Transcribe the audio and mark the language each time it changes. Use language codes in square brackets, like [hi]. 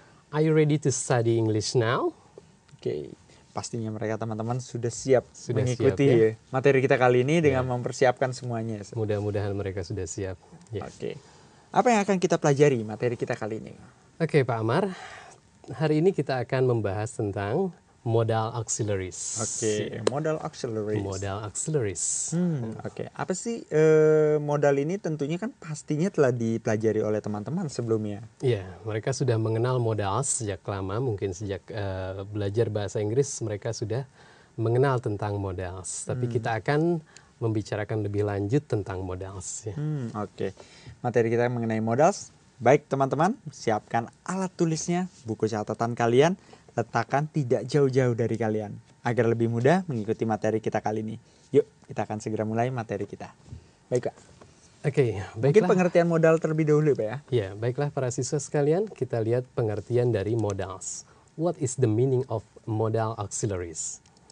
[en] Are you ready to study English now? [id] Oke, pastinya mereka teman-teman sudah siap Sudah mengikuti siap, ya? materi kita kali ini dengan mempersiapkan semuanya. [en] Sir. [id] Mudah-mudahan mereka sudah siap. Ya. Oke, apa yang akan kita pelajari materi kita kali ini? Oke, Pak Amar. Hari ini kita akan membahas tentang modal auxiliaries. Oke, modal auxiliaries. Modal auxiliaries. Oke, apa sih modal ini? Tentunya kan pastinya telah dipelajari oleh teman-teman sebelumnya. Ya, mereka sudah mengenal modal sejak lama. Mungkin sejak belajar bahasa Inggris mereka sudah mengenal tentang modals. Tapi kita akan membicarakan lebih lanjut tentang modals. Ya. Oke, materi kita mengenai modals. Baik teman-teman, siapkan alat tulisnya, buku catatan kalian, letakkan tidak jauh-jauh dari kalian agar lebih mudah mengikuti materi kita kali ini. Yuk, kita akan segera mulai materi kita. Baik Pak. Oke, Mungkin baiklah. pengertian modal terlebih dahulu Pak ya. Ya, baiklah para siswa sekalian, kita lihat pengertian dari modals. [en] What is the meaning of modal auxiliaries?